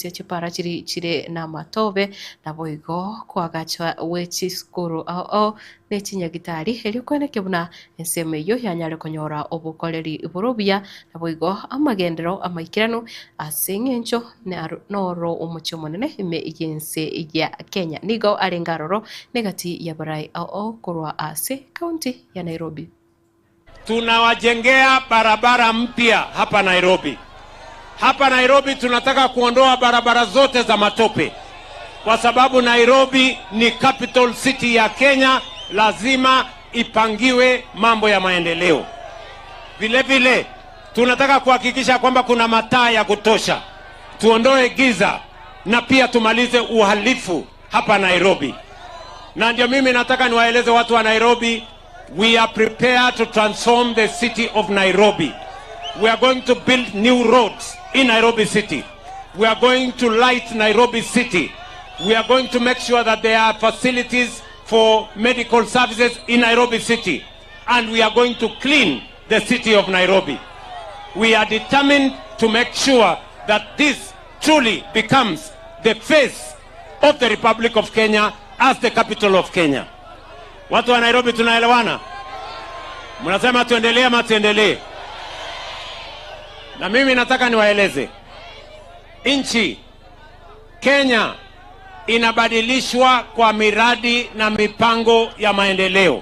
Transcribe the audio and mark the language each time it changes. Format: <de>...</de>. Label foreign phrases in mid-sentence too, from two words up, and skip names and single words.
<guz>chire na matobe nabo igo kwa gacha wechi skuru ao nechinya gitari elio kwene kebuna enseme yo yanyale konyora obukoleri burubya nabo igo amagendero amaikirano asengencho noro omucho monene ime igense ya Kenya nigo arengaroro negati ya barai ao kurwa ase county ya Nairobi.</guz> <sw>Tunawajengea barabara mpya hapa Nairobi. Hapa Nairobi tunataka kuondoa barabara zote za matope. Kwa sababu Nairobi ni</sw> <en>capital city</en> <sw>ya Kenya, lazima ipangiwe mambo ya maendeleo. Vile vile tunataka kuhakikisha kwamba kuna mataa ya kutosha. Tuondoe giza na pia tumalize uhalifu hapa Nairobi. Na ndio mimi nataka niwaeleze watu wa Nairobi,</sw> <en>we are prepared to transform the city of Nairobi. We are going to build new roads in Nairobi city. We are going to light Nairobi city. We are going to make sure that there are facilities for medical services in Nairobi city. And we are going to clean the city of Nairobi. We are determined to make sure that this truly becomes the face of the Republic of Kenya as the capital of Kenya.</en> <sw>Watu wa Nairobi tunaelewana? Mnasema tuendelee ama tuendelee? Na mimi nataka niwaeleze. Nchi Kenya inabadilishwa kwa miradi na mipango ya maendeleo.</sw>